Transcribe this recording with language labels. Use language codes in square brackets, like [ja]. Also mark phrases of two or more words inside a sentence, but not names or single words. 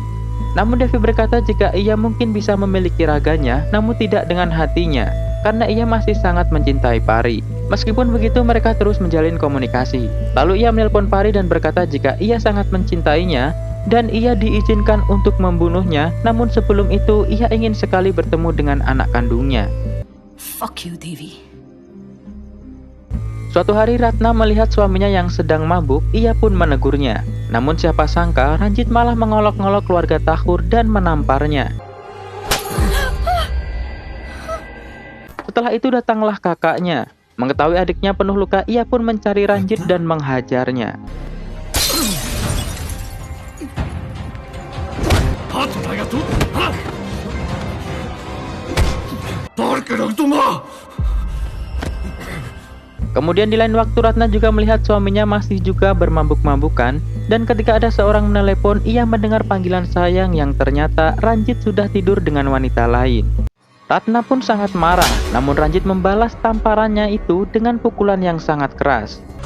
[id] Namun Devi berkata jika ia mungkin bisa memiliki raganya, namun tidak dengan hatinya, karena ia masih sangat mencintai Pari. Meskipun begitu, mereka terus menjalin komunikasi. Lalu ia menelpon Pari dan berkata jika ia sangat mencintainya, dan ia diizinkan untuk membunuhnya, namun sebelum itu ia ingin sekali bertemu dengan anak kandungnya. [en] Fuck you, Devi. [id] Suatu hari Ratna melihat suaminya yang sedang mabuk, ia pun menegurnya. Namun siapa sangka Ranjit malah mengolok-ngolok keluarga Tahur dan menamparnya. Setelah itu datanglah kakaknya. Mengetahui adiknya penuh luka, ia pun mencari Ranjit dan menghajarnya. [hi] हाथ उठाएगा तू? हाँ? तोड़ के रख दूंगा। [id] Kemudian di lain waktu Ratna juga melihat suaminya masih juga bermabuk-mabukan, dan ketika ada seorang menelepon, ia mendengar panggilan sayang yang ternyata Ranjit sudah tidur dengan wanita lain. Ratna pun sangat marah, namun Ranjit membalas tamparannya itu dengan pukulan yang sangat keras.